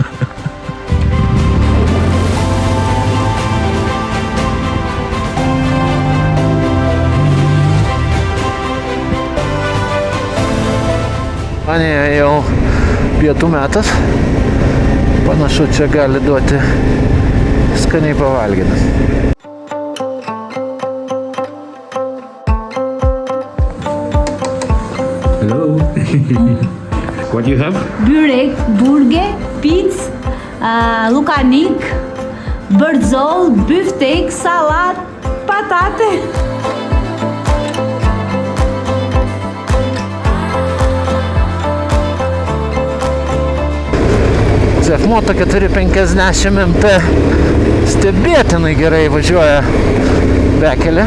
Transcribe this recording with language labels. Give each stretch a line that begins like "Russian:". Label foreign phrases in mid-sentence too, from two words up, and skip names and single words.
Lithuanian: Albanijoje jau pietų metas. Panašu, čia gali duoti skaniai pavalgyti.
English: Hello. What do you have?
Albanian: Börek, burger, pizza, lukanik, bërdzol, büftek, salat, patate.
Lithuanian: Moto 450 MP stebėtinai gerai važiuoja bekelė.